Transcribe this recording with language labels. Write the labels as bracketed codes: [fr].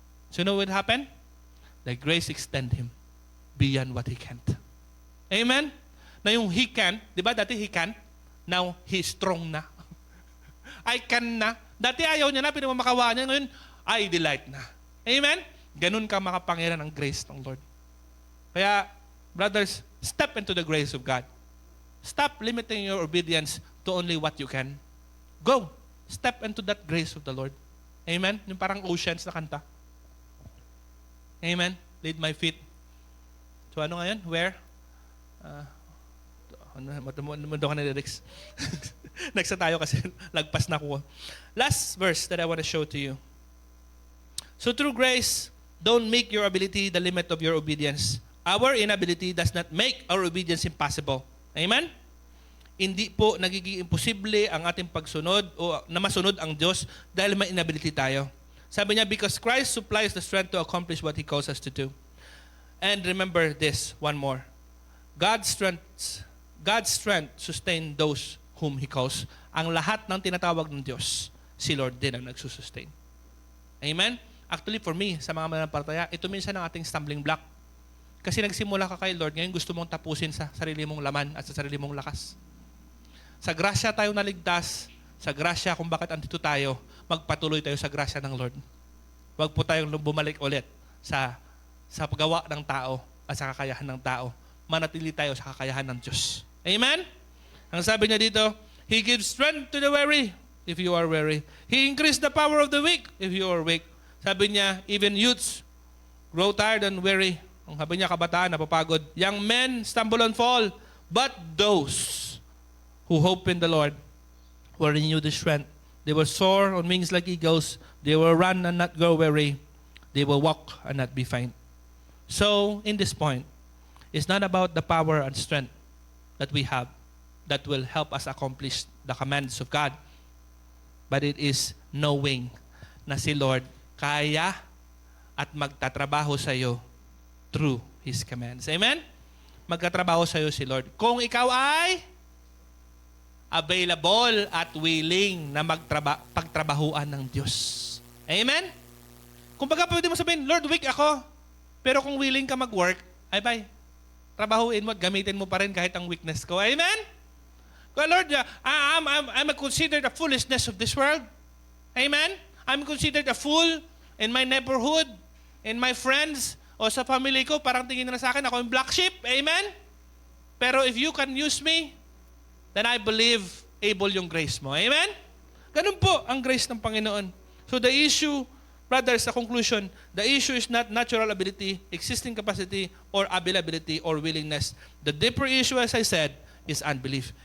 [en] So you know what happened? The grace extend him beyond what he can't. Amen? [tl] Na yung he can't, di ba dati he can't? [en] Now, he is strong na. I can na. [tl] Dati ayaw niya na, pinamamakawan niya. Ngayon, I delight na. Amen? Ganun ka makapangyarihan ng grace ng Lord. [en] Kaya, brothers, step into the grace of God. Stop limiting your obedience to only what you can. Go. Step into that grace of the Lord. [tl] Amen? Yung parang oceans na kanta. Amen? Lead my feet. So ano ngayon? Where? Mundo ka na lyrics. Next na tayo kasi lagpas na ko. [en] Last verse that I want to show to you. So through grace, don't make your ability the limit of your obedience. Our inability does not make our obedience impossible. Amen? [tl] Hindi po nagiging imposible ang ating pagsunod o na masunod ang Diyos dahil may inability tayo. [en] Sabi niya, because Christ supplies the strength to accomplish what He calls us to do. And remember this, one more. God's strength sustain those whom He calls. [tl] Ang lahat ng tinatawag ng Diyos, si Lord din ang nagsusustain. Amen? Actually, for me, sa mga mananampalataya, ito minsan ang ating stumbling block. Kasi nagsimula ka kay Lord, ngayon gusto mong tapusin sa sarili mong laman at sa sarili mong lakas. Sa grasya tayo naligtas, sa grasya kung bakit andito tayo, magpatuloy tayo sa grasya ng Lord. Huwag po tayong bumalik ulit sa paggawa ng tao at sa kakayahan ng tao. Manatili tayo sa kakayahan ng Diyos. Amen? [en] Ang sabi niya dito, He gives strength to the weary if you are weary. He increased the power of the weak if you are weak. Sabi niya, even youths grow tired and weary. Ang sabi niya, kabataan, napapagod. Young men stumble and fall, but those who hope in the Lord will renew their strength. They will soar on wings like eagles. They will run and not grow weary. They will walk and not be faint. So, in this point, it's not about the power and strength that we have that will help us accomplish the commands of God, but it is knowing na si Lord kaya at magtatrabaho sa iyo through His commands. Amen? [tl] Magtatrabaho sa iyo si Lord. Kung ikaw ay available at willing na pagtrabahuan ng Diyos. Amen? Kung baga pwede mo sabihin, Lord, weak ako. Pero kung willing ka mag-work, ay bye. Trabahuin mo at gamitin mo pa rin kahit ang weakness ko. Amen? [en] Well, Lord, I'm considered a foolishness of this world. Amen? I'm considered a fool in my neighborhood, in my friends, o sa family ko. [tl] Parang tingin na sa akin, ako yung black sheep. Amen? Pero if you can use me, then I believe able yung grace mo. Amen? Ganun po ang grace ng Panginoon. [en] So the issue, brothers, sa conclusion, the issue is not natural ability, existing capacity, or availability, or willingness. The deeper issue, as I said, is unbelief.